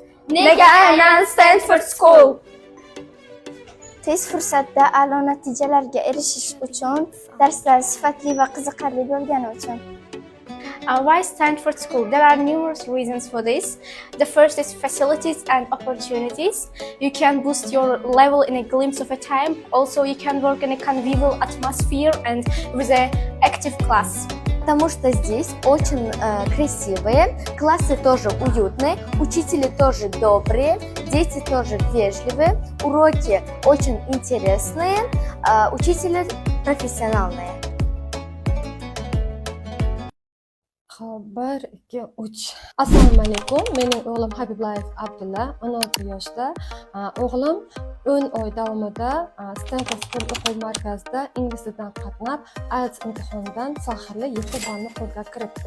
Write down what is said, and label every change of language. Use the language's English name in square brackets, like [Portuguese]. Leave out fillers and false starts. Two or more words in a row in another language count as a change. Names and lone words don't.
[Uzbek] Nega aynan Stanford School? Tez fursatda a'lo natijalarga erishish uchun, darslar sifatli va qiziqarli bo'lgani uchun. [English] Why Stanford School? There are numerous reasons for this. The first is facilities and opportunities. You can boost your level in a glimpse of a time. Also, you can work in a convivial atmosphere and with an active class. [Russian] Потому что здесь очень красивые, классы тоже уютные, учители тоже добрые, дети тоже вежливые, уроки очень интересные, учителя профессиональные. [Uzbek] Bir, ikki, uch. Assalomu alaykum. Mening o'g'lim Habiblayev Abdulla, 16 yoshda. O'g'lim 10 oy davomida Stanford School o'quv markazida ingliz tilidan qatnab, IELTS imtihonidan faxrli 7 ballni qo'lga kiritdi.